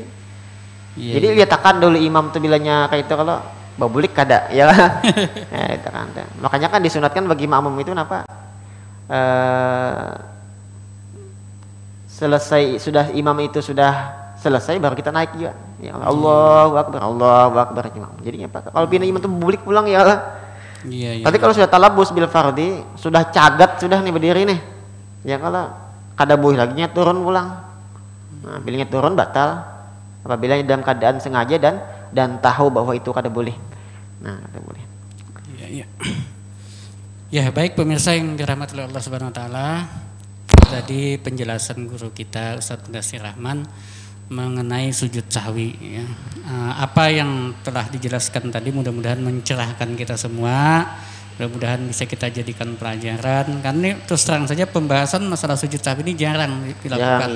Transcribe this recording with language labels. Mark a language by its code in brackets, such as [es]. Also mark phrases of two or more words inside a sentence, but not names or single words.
[bjn] Jadi lihatkan dulu imam tuh bilanya kayak itu, kalau babulik kada, ya kan? [id] Itu kan. Makanya kan disunatkan bagi makmum itu kenapa? Selesai sudah imam itu sudah selesai baru kita naik juga. Ya [ar] الله أكبر [id] imam. Jadinya apa? [bjn] Kalau pindah imam tuh babulik pulang ya lah. Tapi kalau sudah [ar] تلبس بالفرض, [bjn] sudah cagat sudah nih berdiri nih. Ya kalau kada boleh lagi turun pulang. Nah, bilanya turun batal apabila dalam keadaan sengaja dan tahu bahwa itu kada boleh. Nah, kada boleh. [id] Iya. Ya, baik pemirsa yang dirahmati oleh [ar] الله سبحانه وتعالى. [id] Tadi penjelasan guru kita Ustaz Mudatsir Rahman mengenai sujud sahwi ya. Apa yang telah dijelaskan tadi mudah-mudahan mencerahkan kita semua. Mudah-mudahan bisa kita jadikan pelajaran. Karena ini terus terang saja pembahasan masalah sujud sahwi ini jarang dilakukan.